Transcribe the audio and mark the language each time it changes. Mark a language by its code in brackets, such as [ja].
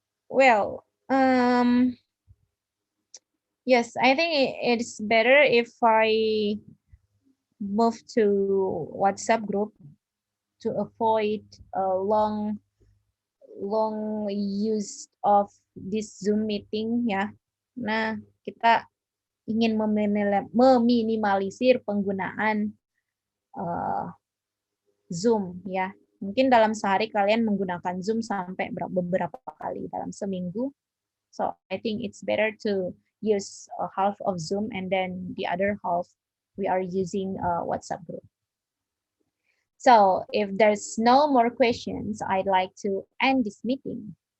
[en] Well, yes, I think it's better if I move to WhatsApp group to avoid a long use of this Zoom meeting ya. [id] Nah, kita ingin meminimalisir penggunaan Zoom ya. Mungkin dalam sehari kalian menggunakan Zoom sampai beberapa kali dalam seminggu. [en] So I think it's better to use half of Zoom and then the other half we are using WhatsApp group. So if there's no more questions, I'd like to end this meeting.